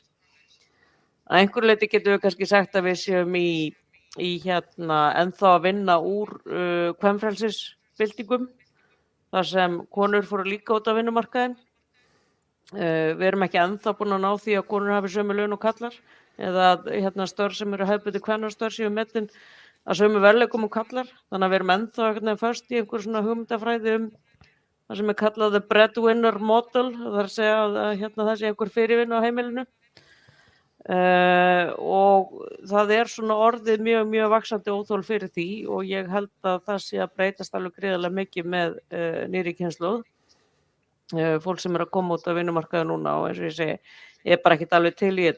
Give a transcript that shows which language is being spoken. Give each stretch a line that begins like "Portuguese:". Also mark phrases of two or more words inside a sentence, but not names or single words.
Icelandic: Að einhverju leyti getum við kannski sagt að við séum í ennþá að vinna úr kvenfrelsisbyltingum, þar sem konur fóru líka út á vinnumarkaðinn. Við erum ekki ennþá búin að ná því að konur hafi sömu laun og kallar eða störf sem eru hefðbundin kvennastörf séu metin að sömu verðleikum og kallar. Þannig að við erum ennþá föst í einhver svona hugmyndafræði það sem kallað
English: the breadwinner model,
Icelandic: það að segja að það sé einhver fyrirvinna á heimilinu. Og það svona orðið mjög vaxandi óþol fyrir því og ég held að það sé að breytast alveg gríðarlega mikið með nýrri kynslóð. Fólk sem að koma út af vinnumarkaði núna og eins og ég segi, ég bara ekkert alveg til í þetta.